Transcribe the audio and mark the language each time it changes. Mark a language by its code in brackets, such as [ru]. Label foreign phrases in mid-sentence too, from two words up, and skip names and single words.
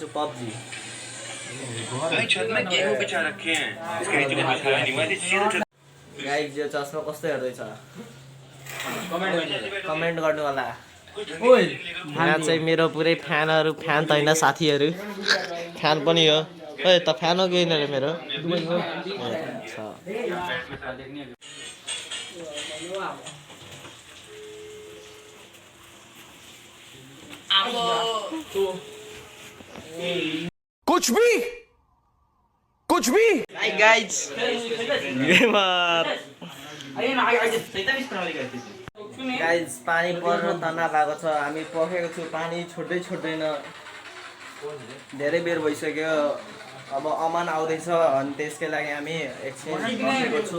[ne] पबजी गाइज यो चस्मा कस्तो हेर्दैछ कमेन्ट गर्नु होला। यहाँ चाहिँ मेरो पुरै फ्यानहरू, फ्यान त होइन साथीहरू, फ्यान पनि हो। ए त फ्यान हो कि होइन रे मेरो? [hi] कुछ भी [en] hi guys, [ne] गाइज पानी पर्न तना भएको छ। हामी पखेको छु, पानी छोड्दैन। धेरै बेर भइसक्यो। अब अमन आउँदैछ अनि त्यसकै लागि हामी एकछिन बसेको छु।